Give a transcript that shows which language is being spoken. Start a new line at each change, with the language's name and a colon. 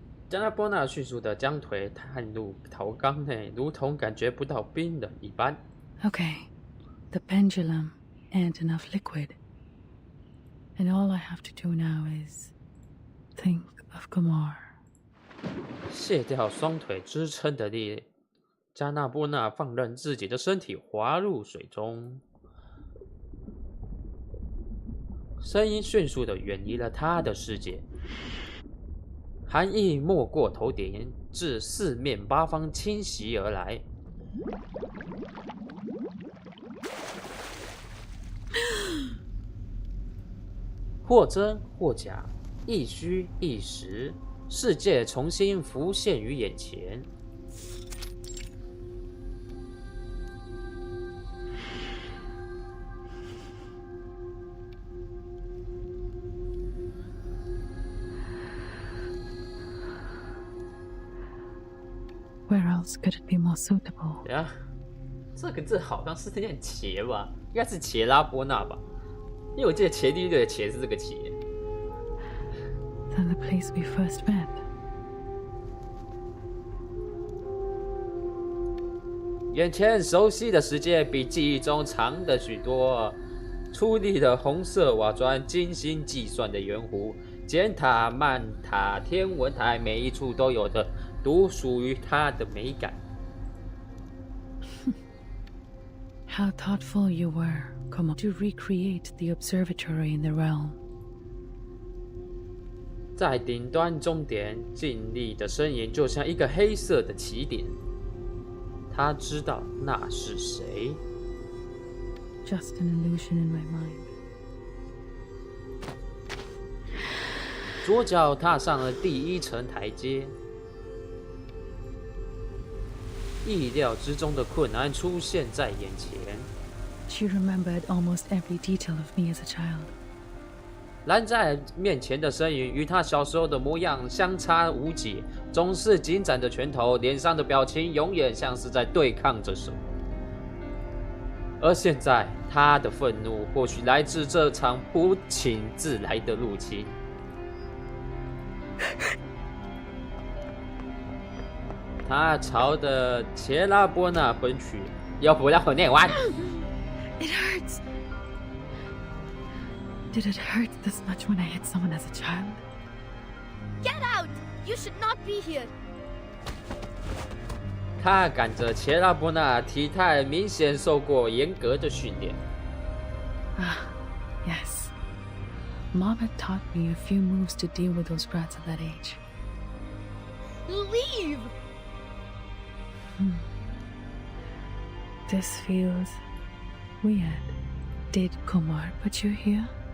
Chinese: 加纳波纳迅速地将腿探入陶缸内，如同感觉不到冰冷一般。
English: Okay, the pendulum and enough liquid. And all I have to do now is think of Kumar.
Chinese: 卸掉双腿支撑的力，加纳波纳放任自己的身体滑入水中，声音迅速地远离了他的世界，寒意没过头顶，自四面八方侵袭而来。或真或假，亦虚亦实，世界重新浮现于眼前。
English: Where else could it be more suitable?
Chinese: 对啊，这个字好像是念茄吧，应该是茄拉波纳吧，因为我记得茄地的茄是这个茄。
English: Than the place we first met.
Chinese: 眼前熟悉的世界比记忆中长的许多，粗粝的红色瓦砖，精心计算的圆弧，尖塔、慢塔、天文台，每一处都有的独属于它的美感。
English: How thoughtful you were, come on, to recreate the observatory in the realm.
Chinese: 在顶端终点，静立的身影就像一个黑色的起点。他知道那是谁。
English: Just an illusion in my mind.
Chinese: 左脚踏上了第一层台阶，意料之中的困难出现在眼前。
English: She remembered almost every detail of me as a child.
Chinese: 拦在面前的身影与他小时候的模样相差无几，总是紧展着拳头，脸上的表情永远像是在对抗着什么。而现在，他的愤怒或许来自这场不请自来的入侵。他朝着切拉波纳奔去，要不让我念完？
English: It hurts. Did it hurt this much when I hit someone as a child? Get out! You should not be here.
Chinese: 他赶着切拉波纳，体态明显受过严格的训练。
English: Ah, yes. Mom had taught me a few moves to deal with those brats at that age. Leave! This feels weird. Did Kumar put you here?